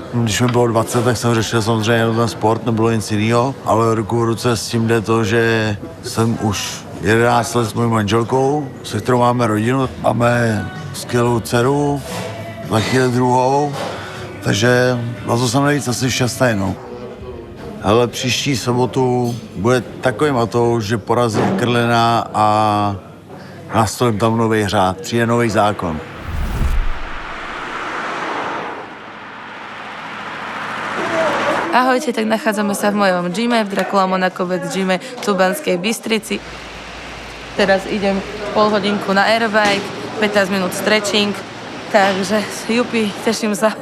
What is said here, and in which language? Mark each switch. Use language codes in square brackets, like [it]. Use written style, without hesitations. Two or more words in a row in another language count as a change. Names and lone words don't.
[cs] Když mi bylo 20, tak jsem řešil samozřejmě ten sport, nebylo nic jiného, ale ruku v ruce s tím jde to, že jsem už 11 let s mojí manželkou, se kterou máme rodinu, máme skvělou dceru, za chvíli druhou, takže na to jsem nejvíc asi šťastný, no. Ale příští sobotu bude takový matouš, že porazím Eckerlina a nastolím tam nový řád, přijde nový zákon. [sk] Ahojte, tak nachádzame sa v mojom gyme, v Dracula Monacovex gyme v Banskej Bystrici. Teraz idem pol hodinku na airbike, 15 minút stretching, takže jupi, teším sa.